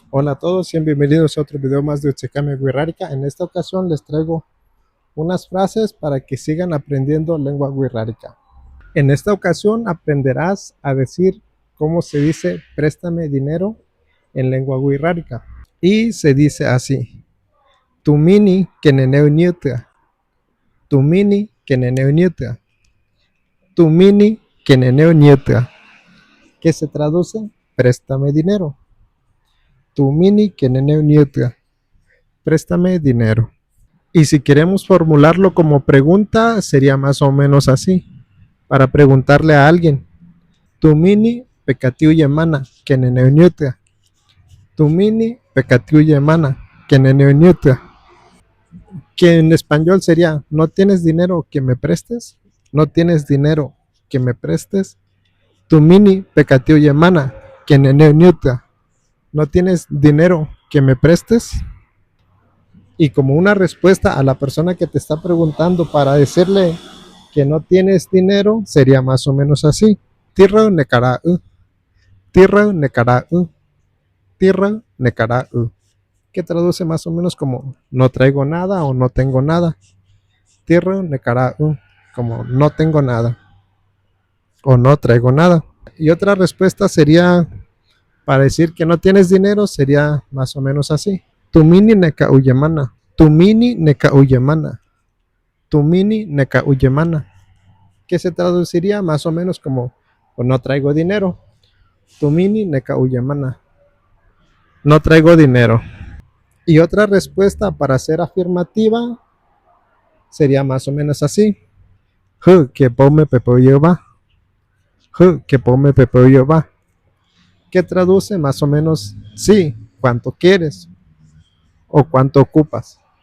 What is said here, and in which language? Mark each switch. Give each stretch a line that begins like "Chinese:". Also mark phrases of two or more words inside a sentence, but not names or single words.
Spanish: Hola a todos y bienvenidos a otro video más de Uchekame Wixárika. En esta ocasión les traigo unas frases para que sigan aprendiendo lengua wixárika. En esta ocasión aprenderás a decir cómo se dice préstame dinero en lengua wixárika. Y se dice así:
Huichol: Tumini keneneu niuta. Tumini keneneu niuta. Tumini keneneu niuta.
Spanish: Que se traduce préstame dinero.
Huichol: Tumini keneneu niuta.
Spanish: Préstame dinero. Y si queremos formularlo como pregunta, sería más o menos así. Para preguntarle a alguien:
Huichol: Tumini pecatiu yemana keneneu. Tumini pecatiu yemana keneneu.
Spanish: Que en español sería: ¿no tienes dinero que me prestes? ¿No tienes dinero que me prestes?
Huichol: Tumini pecatiu yemana keneneu.
Spanish: ¿No tienes dinero que me prestes? Y como una respuesta a la persona que te está preguntando para decirle que no tienes dinero, sería más o menos así:
Huichol: Tirra nekara tirra nekara tirra nekara
Spanish: que traduce más o menos como no traigo nada o no tengo nada.
Huichol: Tirra nekara
Spanish: como no tengo nada o no traigo nada. Y otra respuesta sería para decir que no tienes dinero, sería más o menos así: Tumini neka uyemana. Tumini neka uyemana. Tumini neka uyemana, que se traduciría más o menos como pues no traigo dinero. Tumini neka uyemana. No traigo dinero. Y otra respuesta para ser afirmativa sería más o menos así:
Huichol: que pome pepoyo va. Que pome pepoyo va,
Spanish: que traduce más o menos sí, cuánto quieres o cuánto ocupas.